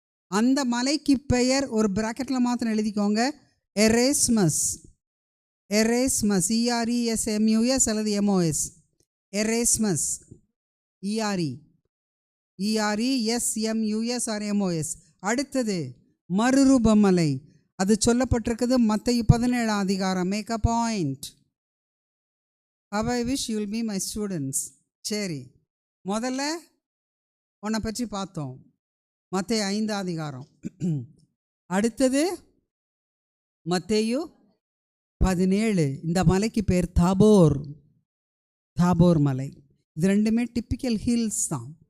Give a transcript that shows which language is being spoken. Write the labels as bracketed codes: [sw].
[ta] அந்த மலைக்கு பெயர் ஒரு பிராக்கெட்டில் மாத்திரம் எழுதிக்கோங்க, எரேஸ்மஸ். ERESMUS அல்லது MOS. எரேஸ்மஸ், ERESMUS or MOS. அடுத்தது மறுரூபமலை, அது சொல்லப்பட்டிருக்குது மத்தேயு 17ஆம் அதிகாரம். [en] Make a point. I wish you will be my students. [ta] சரி, முதல்ல உன்னை பற்றி பார்த்தோம், மத்தேயு 5ஆம் அதிகாரம். அடுத்தது மத்தேயு 17. இந்த மலைக்கு பேர் தாபோர் மலை. இது ரெண்டுமே டிப்பிக்கல் ஹில்ஸ் தான்.